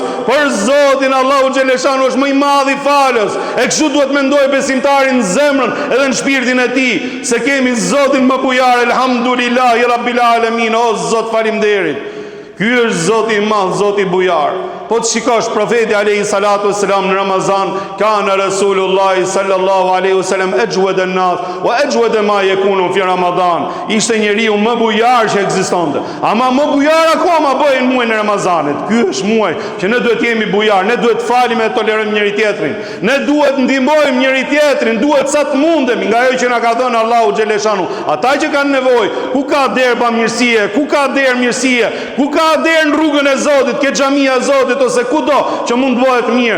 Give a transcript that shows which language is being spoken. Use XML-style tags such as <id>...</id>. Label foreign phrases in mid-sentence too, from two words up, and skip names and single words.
<sq>Për Zotin Allahu xhaleshanu është më i madh i falës. E kështu duhet mendoj besimtari në zemrën edhe në shpirtin e tij, se kemi Zotin më bujar.</sq> <ar>الحمد لله رب العالمين.</ar> <sq>O Zot, faleminderit. Ky është Zoti i madh, Zoti i bujar. Po të shikosh profeti</sq> <ar>عليه الصلاة والسلام</ar> <sq>në Ramazan,</sq> <ar>كان رسول الله صلى الله عليه وسلم أجود الناس وأجود ما يكون في رمضان.</ar> <sq>Ishte njeriu më bujar që ekzistonte. Ama më bujar akoma bëhen muajin e Ramazanit. Ky është muaj që ne duhet jemi bujar, ne duhet falim e tolerojmë njëri tjetrin. Ne duhet ndihmojmë njëri tjetrin, duhet sa të mundemi nga ajo që na ka dhënë Allahu xhaleshanu. Ata që kanë nevojë, ku ka derë bamirësie, ku ka derë mirësie, ku ka derë në rrugën e Zotit, ke xhamia e Zotit ose kudo që mund të bëhet mirë.</sq>